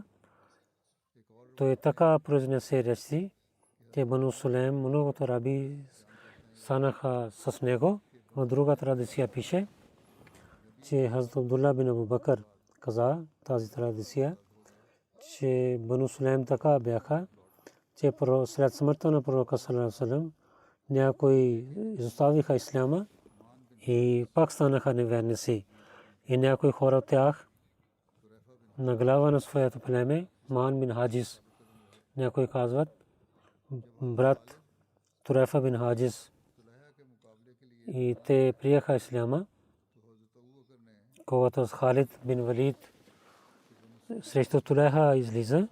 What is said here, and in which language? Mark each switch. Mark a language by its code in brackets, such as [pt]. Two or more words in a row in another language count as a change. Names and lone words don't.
[bg] Той така произнесе речи, че Бану Сулейм многото араби станаха с него. В друга традиция пише, че Хазрат Абдулла бин Абу Бакър каза тази традиция, че Бану Сулейм така бяха, че след смъртта на пророка [ar] صلى الله عليه وسلم [bg] някои изоставиха исляма и пак станаха неверници. И някои хора от тях на глава на своето племе, Ман бин Хаджиз, някои казват брат Турайфа бин Хаджиз, и те приеха исляма, когато Халид бин Валид срещу Тулайха излиза.